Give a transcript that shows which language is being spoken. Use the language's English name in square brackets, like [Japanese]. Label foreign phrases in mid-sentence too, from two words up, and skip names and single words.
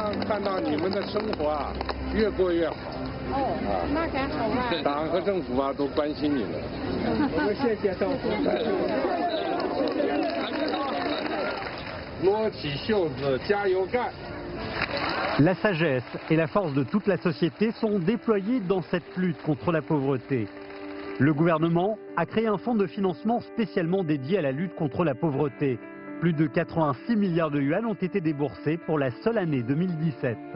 [Chinese] 看到你们的生活啊越过越好。哦，那还好吧。党和政府啊都关心你们。我们谢谢政府。撸起袖子，加油干！ [French] La sagesse et la force de toute la société sont déployées dans cette lutte contre la pauvreté. Le gouvernement a créé un fonds de financement spécialement dédié à la lutte contre la pauvreté. Plus de 86 milliards de yuan ont été déboursés pour la seule année 2017.